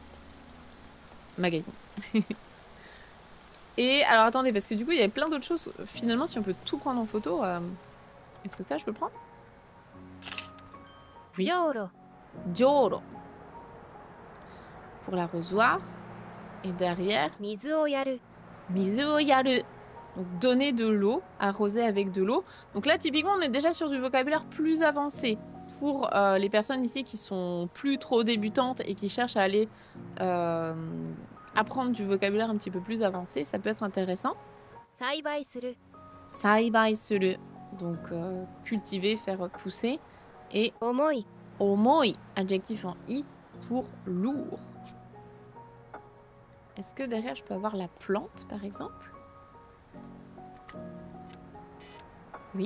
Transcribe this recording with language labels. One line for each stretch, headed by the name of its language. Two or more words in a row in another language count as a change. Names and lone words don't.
French: Et alors attendez, parce que du coup il y avait plein d'autres choses. Finalement, si on peut tout prendre en photo, est-ce que ça je peux le prendre? Oui. Joro. Pour l'arrosoir. Et derrière.
Japanese: 水をやる. 水をやる.
French: Donc donner de l'eau, arroser avec de l'eau. Donc là typiquement on est déjà sur du vocabulaire plus avancé. Pour les personnes ici qui sont plus trop débutantes et qui cherchent à aller apprendre du vocabulaire un petit peu plus avancé, ça peut être intéressant.
Japanese: 栽培する. 栽培する.
French: Donc cultiver, faire pousser. Et omoi. Omoi, adjectif en i pour lourd. Est-ce que derrière je peux avoir la plante par exemple? Oui.